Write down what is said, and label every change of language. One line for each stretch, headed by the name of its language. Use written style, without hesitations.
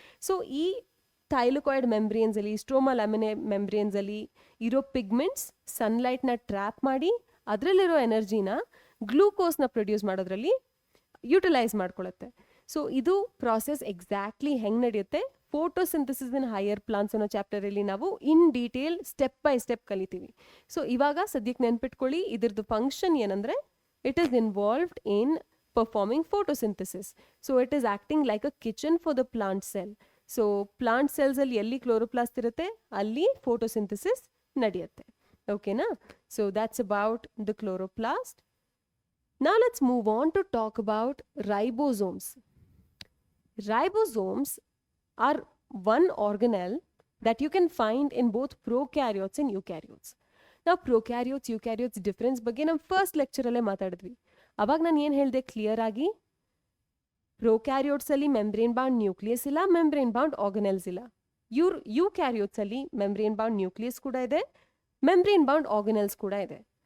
Kannada: So ಈ thylakoid membranes ಅಲ್ಲಿ, stroma ಲ್ಯಾಮಿನೆ membranes ಅಲ್ಲಿ ಇರೋ ಪಿಗ್ಮೆಂಟ್ಸ್ ಸನ್ಲೈಟ್ನ ಟ್ರ್ಯಾಪ್ ಮಾಡಿ ಅದರಲ್ಲಿರೋ ಎನರ್ಜಿನ ಗ್ಲೂಕೋಸ್ನ ಪ್ರೊಡ್ಯೂಸ್ ಮಾಡೋದ್ರಲ್ಲಿ ಯುಟಿಲೈಸ್ ಮಾಡ್ಕೊಳ್ಳುತ್ತೆ. ಸೊ ಇದು ಪ್ರಾಸೆಸ್ ಎಕ್ಸಾಕ್ಟ್ಲಿ ಹೆಂಗೆ ನಡೆಯುತ್ತೆ ಫೋಟೋಸಿಂಥಸಿಸ್ ಇನ್ ಹೈಯರ್ ಪ್ಲಾಂಟ್ಸ್ ಅನ್ನೋ ಚಾಪ್ಟರಲ್ಲಿ ನಾವು in detail step by step ಕಲಿತೀವಿ. ಸೊ ಇವಾಗ ಸದ್ಯಕ್ಕೆ ನೆನ್ಪಿಟ್ಕೊಳ್ಳಿ, ಇದ್ರದ್ದು ಫಂಕ್ಷನ್ ಏನಂದ್ರೆ
English: It is involved in performing photosynthesis. So it is acting like a kitchen for the plant cell.
Kannada: So plant cells ಅಲ್ಲಿ ಎಲ್ಲಿ ಕ್ಲೋರೋಪ್ಲಾಸ್ಟ್ ಇರುತ್ತೆ ಅಲ್ಲಿ ಫೋಟೋಸಿಂಥಸಿಸ್ ನಡೆಯುತ್ತೆ. ಓಕೆನಾ?
English: So that's about the chloroplast. Now let's move on to talk about ribosomes. Ribosomes are one organelle that you can find in both prokaryotes and eukaryotes.
Kannada: Now prokaryotes eukaryotes difference ಬಗ್ಗೆ ನಾವು first lecture ಅಲ್ಲೇ ಮಾತಾಡಿದ್ವಿ. ಅವಾಗ ನಾನು ಏನು ಹೇಳಿದೆ clear ಆಗಿ, prokaryotes ಅಲ್ಲಿ ಮೆಂಬ್ರೇನ್ ಬೌಂಡ್ ನ್ಯೂಕ್ಲಿಯಸ್ ಇಲ್ಲ, ಮೆಂಬ್ರೇನ್ ಬೌಂಡ್ ಆರ್ಗನೆಲ್ಸ್ ಇಲ್ಲ. ಯೂಕ್ಯಾರಿಯೋಟ್ಸ್ ಅಲ್ಲಿ ಮೆಂಬ್ರೇನ್ ಬೌಂಡ್ ನ್ಯೂಕ್ಲಿಯಸ್ ಕೂಡ ಇದೆ, ಮೆಂಬ್ರೇನ್ ಬೌಂಡ್ ಆರ್ಗನೆಲ್ಸ್ ಕೂಡ ಇದೆ.